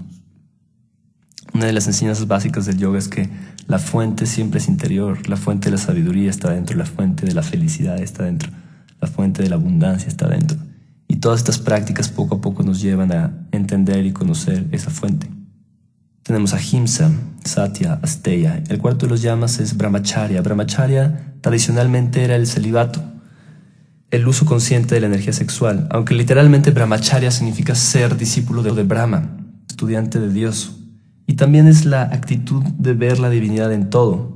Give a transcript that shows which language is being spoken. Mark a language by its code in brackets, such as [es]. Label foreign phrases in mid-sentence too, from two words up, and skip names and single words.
[es] Una de las enseñanzas básicas del yoga es que la fuente siempre es interior, la fuente de la sabiduría está dentro, la fuente de la felicidad está dentro, la fuente de la abundancia está dentro. Y todas estas prácticas poco a poco nos llevan a entender y conocer esa fuente. Tenemos [sa] अहिंसा, सत्य, अस्तेय. [es] El cuarto de los yamas es brahmacharya. Brahmacharya tradicionalmente era el celibato, el uso consciente de la energía sexual, aunque literalmente brahmacharya significa ser discípulo de Brahma, estudiante de Dios. Y también es la actitud de ver la divinidad en todo.